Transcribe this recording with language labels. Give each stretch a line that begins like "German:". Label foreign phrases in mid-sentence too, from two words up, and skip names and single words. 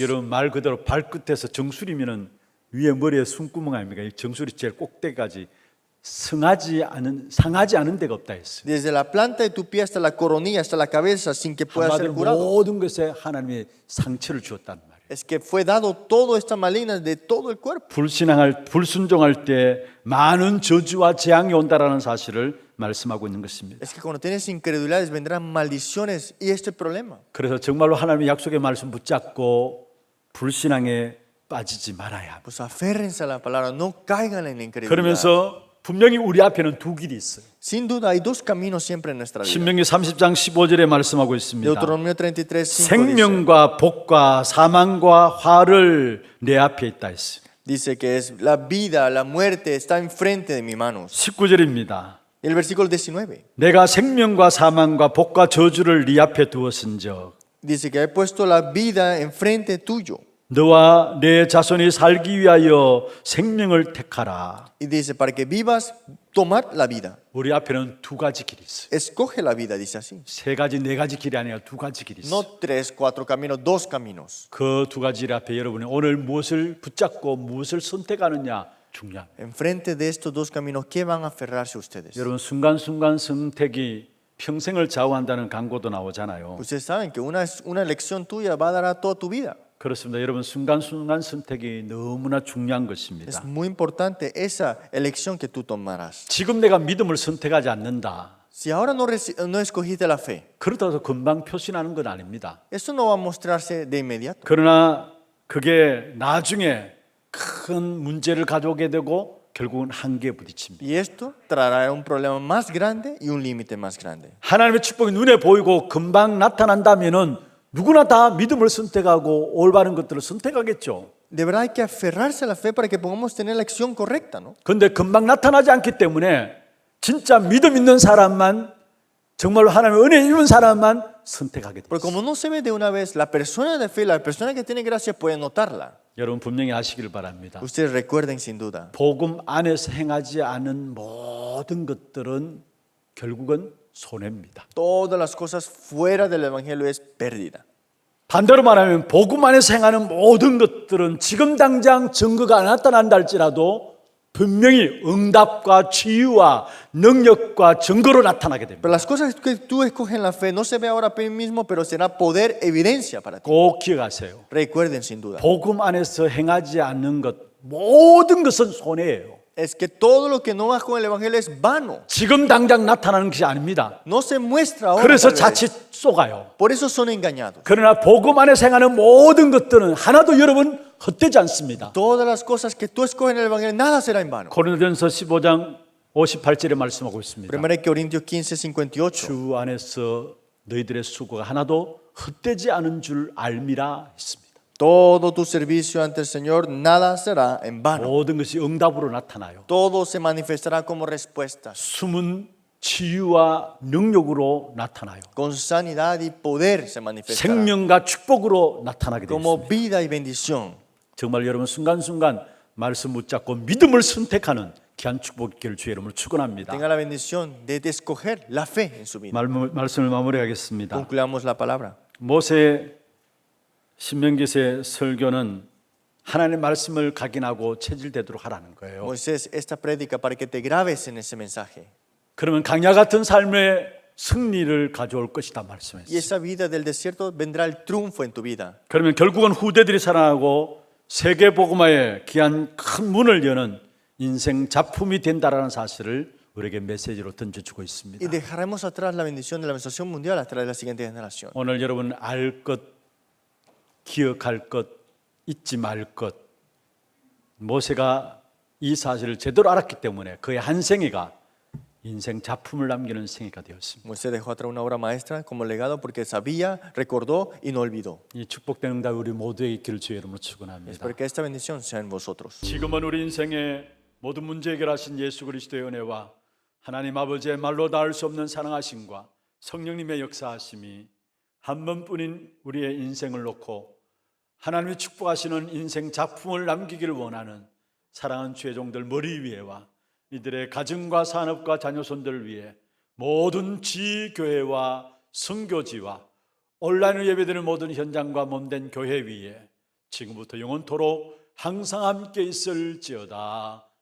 Korean: 여러분 말 그대로 발끝에서 정수리면은 위에 머리에 숨구멍 아닙니까? 이 정수리 제일 꼭대기까지 상하지 않은 데가 없다 했어요.
Spanish: Desde la planta de tu pie hasta la coronilla, hasta la cabeza, sin que pueda ser
Korean: 한마디로
Spanish: curado.
Korean: 모든 것에 하나님의 상처를 주었단 말이에요.
Spanish: Es que fue dado todo esta maligna de todo el cuerpo.
Korean: 불순종할 때 많은 저주와 재앙이 온다라는 사실을 말씀하고 있는 것입니다.
Spanish: Es que cuando tienes incredulidades vendrán maldiciones y este problema.
Korean: 그래서 정말로 하나님의 약속의 말씀 붙잡고 불신앙에 빠지지 말아야 합니다.
Spanish: Pues aférrense a la palabra, no caigan en la incredulidad.
Korean: 그러면서 분명히 우리 앞에는 두 길이 있어요.
Spanish: Sin duda hay dos caminos siempre en nuestra vida.
Korean: 신명기 30장 15절에 말씀하고 있습니다.
Spanish: Deuteronomio 33, 5
Korean: 생명과 복과 사망과 화를 내 앞에 있다 했어요.
Spanish: dice que es la vida, la muerte está enfrente de mis manos.
Korean: 19절입니다.
Spanish: El versículo 19
Korean: 내가 생명과 사망과 복과 저주를 네 앞에 두었은즉
Spanish: dice que he puesto la vida enfrente tuyo.
Korean: 너와 내 자손이 살기 위하여 생명을 택하라.
Spanish: Y dice, para que vivas, tomar la vida.
Korean: 우리 앞에는 두 가지 길이 있어요.
Spanish: Escoge la vida, dice así.
Korean: 세 가지, 네 가지 길이 아니라 두 가지 길이 있어요.
Spanish: No 3, 4 caminos, 2 caminos.
Korean: 그 두 가지 길 앞에 여러분이 오늘 무엇을 붙잡고 무엇을 선택하느냐 중요합니다.
Spanish: Enfrente de estos 2 caminos, ¿qué van a aferrarse ustedes?
Korean: 여러분 순간순간 선택이 평생을 좌우한다는 광고도 나오잖아요.
Spanish: Ustedes saben que una elección tuya va a dar a toda tu vida.
Korean: 그렇습니다. 여러분 순간순간 선택이 너무나 중요한
Spanish: Es
Korean: 것입니다.
Spanish: muy importante esa elección que tú tomarás.
Korean: 지금 내가 믿음을 선택하지 않는다.
Spanish: Si ahora no escogiste la fe,
Korean: 그렇다고 해서 금방 표시나는 건 아닙니다.
Spanish: eso no va a mostrarse de inmediato.
Korean: 그러나 그게 나중에 큰 문제를 가져오게 되고 결국은 한계에 부딪힙니다.
Spanish: Y esto traerá un problema más grande y un límite más grande.
Korean: 하나님의 축복이 눈에 보이고 금방 나타난다면은 누구나 다 믿음을 선택하고 올바른 것들을 선택하겠죠.
Spanish: De verdad hay que aferrarse a la fe para que podamos tener la acción correcta, ¿no?
Korean: 그런데 금방 나타나지 않기 때문에 진짜 믿음 있는 사람만 정말로 하나님의 은혜 입은 사람만 선택하게 됩니다.
Spanish: Porque como no se ve de una vez, la persona de fe, la persona que tiene gracia puede notarla.
Korean: 여러분 분명히 아시길 바랍니다.
Spanish: Ustedes recuerden sin duda,
Korean: 복음 안에서 행하지 않은 모든 것들은 결국은 손해입니다.
Spanish: todas las cosas fuera del Evangelio es pérdida.
Korean: 반대로 말하면 복음 안에서 행하는 모든 것들은 지금 당장 증거가 안 나타난다 할지라도 분명히 응답과 치유와 능력과 증거로 나타나게 됩니다.
Spanish: Pero las cosas que tú escoges en la fe no se ve ahora mismo, pero será poder, evidencia para ti.
Korean: 꼭 기억하세요.
Spanish: Recuerden sin duda,
Korean: 복음 안에서 행하지 않는 것 모든 것은 손해예요.
Spanish: es que todo lo que no vas con el Evangelio es vano.
Korean: 지금 당장 나타나는 것이 아닙니다.
Spanish: No se muestra ahora.
Korean: 그래서
Spanish: tal vez.
Korean: 자칫 속아요.
Spanish: Por eso son engañados.
Korean: 그러나 복음 안에서 행하는 모든 것들은 하나도 여러분 헛되지 않습니다.
Spanish: Todas las cosas que tú escoges en el Evangelio, nada será en vano.
Korean: 고린도전서 15장 58절에 말씀하고 있습니다.
Spanish: 1 Corintios 15:58.
Korean: 주 안에서 너희들의 수고가 하나도 헛되지 않은 줄 알미라 했습니다.
Spanish: Todo tu servicio ante el Señor, nada será en vano.
Korean: 모든 것이 응답으로 나타나요.
Spanish: Todo se manifestará como respuestas,
Korean: 숨은 치유와 능력으로 나타나요.
Spanish: con sanidad y poder se manifestará,
Korean: 생명과 축복으로 나타나게
Spanish: como
Korean: 됩니다.
Spanish: vida y bendición.
Korean: 정말 여러분 순간순간 말씀 붙잡고 믿음을 선택하는 귀한 축복 있기를 주의 이름으로 축원합니다.
Spanish: Tenga la bendición de escoger la fe en su vida.
Korean: 말씀을 마무리하겠습니다.
Spanish: Concluyamos la palabra.
Korean: 모세 신명기세 설교는 하나님의 말씀을 각인하고 체질되도록 하라는 거예요.
Spanish: Moisés, esta prédica para que te grabes en ese mensaje.
Korean: 그러면 강야 같은 삶의 승리를 가져올 것이다
Spanish: Y
Korean: 말씀했어요.
Spanish: esa vida del desierto vendrá el triunfo en tu vida.
Korean: 그러면 결국은 후대들이 살아나고 세계 복음화의 귀한 큰 문을 여는 인생 작품이 된다라는 사실을 우리에게 메시지로 던져주고 있습니다.
Spanish: Y dejaremos atrás la bendición de la administración mundial hasta la siguiente generación.
Korean: 오늘 여러분 알 것, 기억할 것, 잊지 말 것. 모세가 이 사실을 제대로 알았기 때문에 그의 한 생애가 인생 작품을 남기는 생애가 되었습니다.
Spanish: Moisés dejó atrás una obra maestra como legado porque sabía, recordó y no olvidó.
Korean: 이 축복된 응답이 우리 모두에게 있기를 주의 이름으로 축원합니다.
Spanish: Espero que esta bendición sea en vosotros.
Korean: 지금은 우리 인생의 모든 문제 해결하신 예수 그리스도의 은혜와 하나님 아버지의 말로 닿을 수 없는 사랑하심과 성령님의 역사하심이 한 번뿐인 우리의 인생을 놓고 하나님이 축복하시는 인생 작품을 남기기를 원하는 사랑하는 주의 종들 머리 위에와 이들의 가정과 산업과 자녀손들을 위해 모든 지교회와 선교지와 온라인으로 예배드리는 모든 현장과 몸된 교회 위에 지금부터 영원토록 항상 함께 있을지어다.